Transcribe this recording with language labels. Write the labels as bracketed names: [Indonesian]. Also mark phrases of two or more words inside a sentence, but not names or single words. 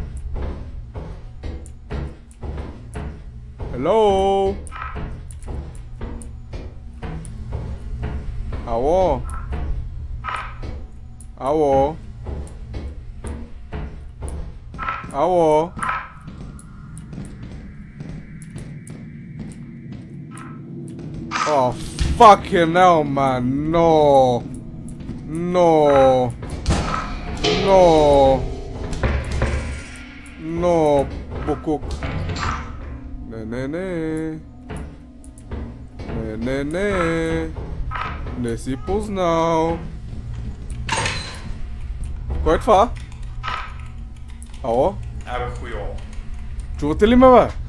[English] Hello? [Bulgarian] Ало? Ало? Ало? [English] Oh, fucking hell, man. No. No. No. No, Bukuk. [Bulgarian] Не. Не си познал. Кой е това? Ало? Абе, хуйо. Чувате ли ме, бе?